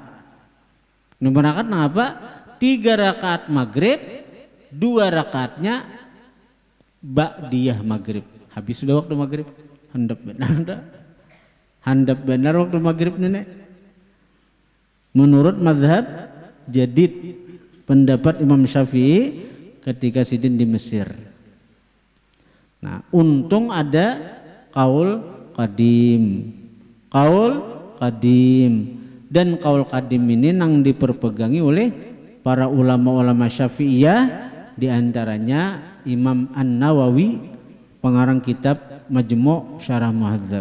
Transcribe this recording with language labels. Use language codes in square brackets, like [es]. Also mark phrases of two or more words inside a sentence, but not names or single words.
[id] 5 rakaat apa? 3 rakaat maghrib, 2 rakaatnya ba'diyah maghrib. [bjn] Habis sudah waktu maghrib, handap benar, handap benar waktu maghrib nenek. [id] Menurut mazhab jadid, pendapat Imam Syafi'i ketika sidin di Mesir. Nah, untung ada qaul qadim. Qaul qadim, dan qaul qadim ini nang diperpegangi oleh para ulama-ulama Syafi'iyah, di antaranya Imam An-Nawawi, pengarang kitab Majmu' Syarah Muhadzab.